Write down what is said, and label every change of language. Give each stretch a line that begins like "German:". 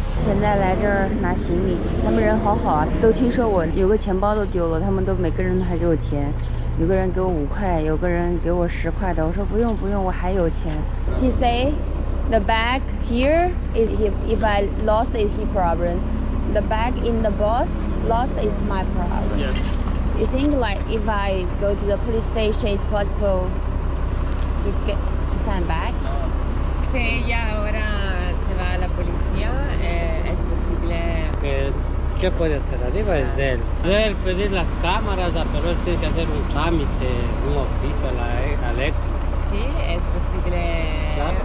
Chinese: 现在来这儿拿行李，他们人好好啊，都听说我有个钱包都丢了，他们都每个人都还给我钱，有个人给我5块，有个人给我10块的，我说不用不用，我还有钱。
English: He say the bag here is if I lost is his problem. The bag in the bus lost is my problem. Yes. You think like if I go to the police station, it's possible to find back?
Spanish: Si ella ahora se va a la policía, es posible. ¿Qué puede hacer? Arriba es de él. Puede pedir las cámaras, pero él tiene que hacer un trámite, un oficio a Alex. Sí, es posible. Claro.